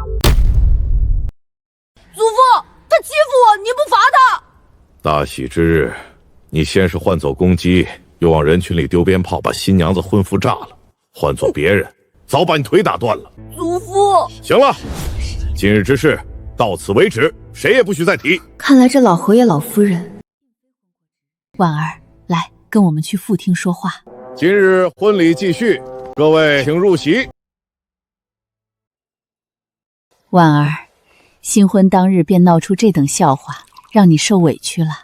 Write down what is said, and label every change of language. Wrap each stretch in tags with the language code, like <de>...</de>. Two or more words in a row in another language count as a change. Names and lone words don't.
<zh>祖父，他欺負我，你不罰他？大喜之日，你先是換走公雞，又往人群裡丟鞭炮，把新娘子婚服炸了。換做別人，早把你腿打斷了。祖父，行了，今日之事到此為止，誰也不許再提。看來這老侯爺、老夫人，婉兒，來跟我們去副廳說話。今日婚禮繼續，各位請入席。婉兒，新婚當日便鬧出这等笑話，讓你受委屈了。</zh>